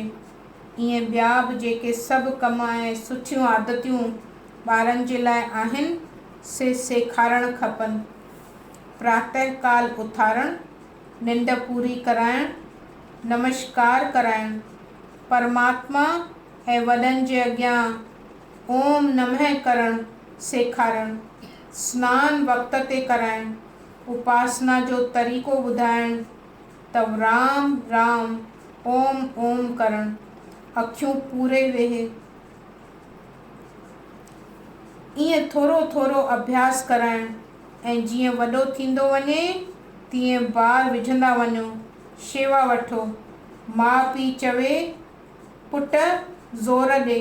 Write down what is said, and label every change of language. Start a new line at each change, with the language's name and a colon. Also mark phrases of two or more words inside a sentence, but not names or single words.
Sindhi: ईअं ॿिया बि जेके सभु कम ऐं सुठियूं आदतियूं ॿारनि जे लाइ आहिनि से सेखारणु खपनि। प्रातःकाल उथारणु, निंड पूरी कराइणु, नमस्कार कराइणु, परमात्मा ऐं वॾनि जे अॻियां
Sanskrit: ओम नमः
Sindhi: करणु सेखारणु, सनानु वक़्त ते कराइणु, उपासना जो तरीक़ो ॿुधाइणु त राम राम ओम ओम करणु, अखियूं पूरे वेहे। ईअं थोरो थोरो अभ्यास कराइणु ऐं जीअं वॾो थींदो वञे तीअं ॿार विझंदा वञो। शेवा वठो। माउ पीउ चवे पुट ज़ोर ॾे।